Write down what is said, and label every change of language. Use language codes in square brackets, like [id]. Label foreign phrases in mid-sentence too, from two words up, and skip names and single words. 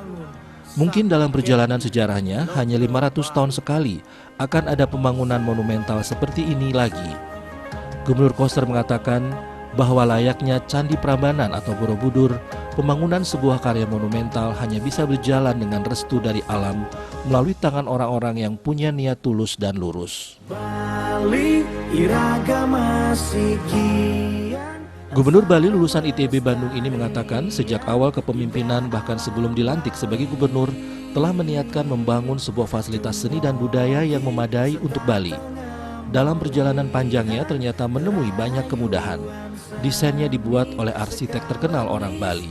[id] Mungkin dalam perjalanan sejarahnya hanya 500 tahun sekali akan ada pembangunan monumental seperti ini lagi. Gubernur Koster mengatakan bahwa layaknya Candi Prambanan atau Borobudur, pembangunan sebuah karya monumental hanya bisa berjalan dengan restu dari alam melalui tangan orang-orang yang punya niat tulus dan lurus. [ban] Bali, iragama sikian. [id] Gubernur Bali lulusan ITB Bandung ini mengatakan sejak awal kepemimpinan bahkan sebelum dilantik sebagai gubernur telah meniatkan membangun sebuah fasilitas seni dan budaya yang memadai untuk Bali. Dalam perjalanan panjangnya ternyata menemui banyak kemudahan. Desainnya dibuat oleh arsitek terkenal orang Bali.